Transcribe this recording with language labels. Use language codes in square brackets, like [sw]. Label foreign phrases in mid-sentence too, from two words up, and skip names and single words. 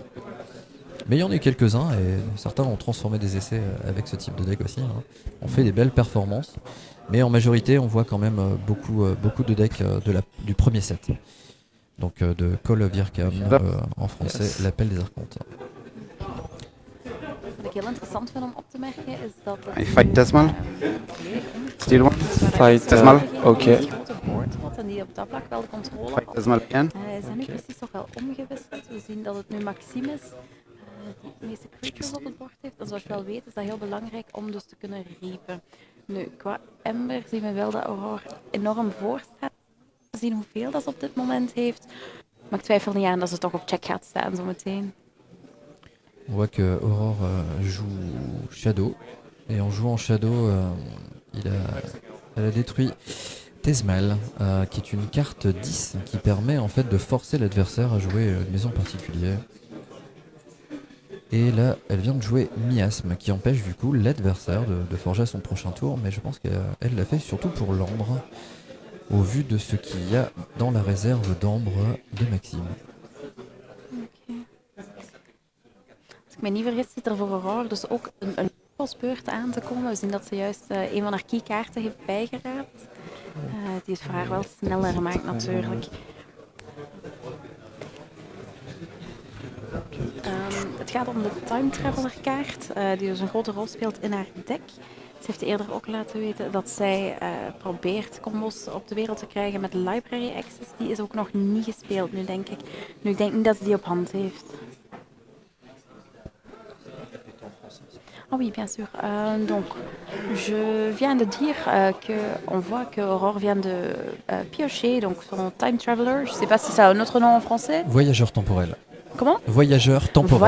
[fr] Mais il y en a eu quelques-uns et certains ont transformé des essais avec ce type de deck aussi. On fait des belles performances, mais en majorité on voit quand même beaucoup de decks du premier set. Donc de Call of Virkham, en français l'appel des archontes. [nl] Wat ik heel interessant vind om op te merken is dat [en] I fight Desmal. Still one. Fight Desmal. [nl] Oké. Een grote board had en die op dat vlak wel de controle [en] Fight [nl] had. [en] Desmal again. [nl] Zijn nu precies toch wel omgewisseld. We zien dat het nu Maxime is die de meeste creatures op het bord heeft. En zoals je wel weet is dat heel belangrijk om dus te kunnen reapen. Nu, qua Ember zien we wel dat Aurore enorm voor staat. We zien hoeveel dat ze op dit moment heeft. Maar ik twijfel niet aan dat ze toch op check gaat staan zometeen. [fr] On voit que Aurore joue Shadow, et en jouant Shadow, elle a détruit Tezmal, qui est une carte 10 qui permet en fait de forcer l'adversaire à jouer une maison particulière. Et là, elle vient de jouer Miasme, qui empêche du coup l'adversaire de forger à son prochain tour, mais je pense qu'elle l'a fait surtout pour l'ambre, au vu de ce qu'il y a dans la réserve d'ambre de Maxime. [nl] Als ik me niet vergis, zit er voor Aurore dus ook een bosbeurt aan te komen. We zien dat ze juist een van haar keykaarten heeft bijgeraapt. Die het voor haar wel sneller maakt natuurlijk. Het gaat om de Time Traveler kaart, die dus een grote rol speelt in haar deck. Ze heeft eerder ook laten weten dat zij probeert combos op de wereld te krijgen met Library Access. Die is ook nog niet gespeeld nu, denk ik. Nu, ik denk niet dat ze die op hand heeft. [fr] Ah oui, bien sûr. Donc, je viens de dire qu'on voit que Aurore vient de piocher donc son Time Traveler. Je ne sais pas si ça a un autre nom en français. Voyageur temporel. Comment? Voyageur temporel.